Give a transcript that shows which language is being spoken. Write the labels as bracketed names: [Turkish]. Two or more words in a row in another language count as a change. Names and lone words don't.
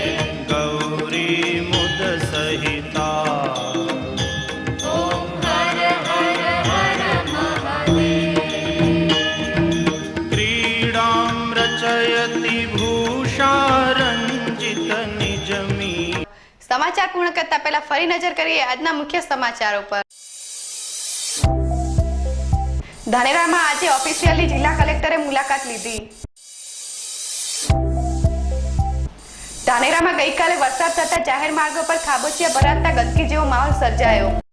[Sanskrit] गौरी मुद सहिता ओम हर हर हर महादेव क्रीडां रचयति भूषा रंजित निजमी। [Gujarati] સમાચાર પૂર્ણ કરતા પહેલા ફરી નજર કરીએ આજના મુખ્ય સમાચારો પર। ધાનેરામાં આજે ઓફિશિયલી જિલ્લા કલેક્ટરે મુલાકાત લીધી। ધાનેરામાં ગઈકાલે વરસાદ થતા જાહેર માર્ગો પર ખાબોચિયા ભરાતા ગંદકી જેવો માહોલ સર્જાયો।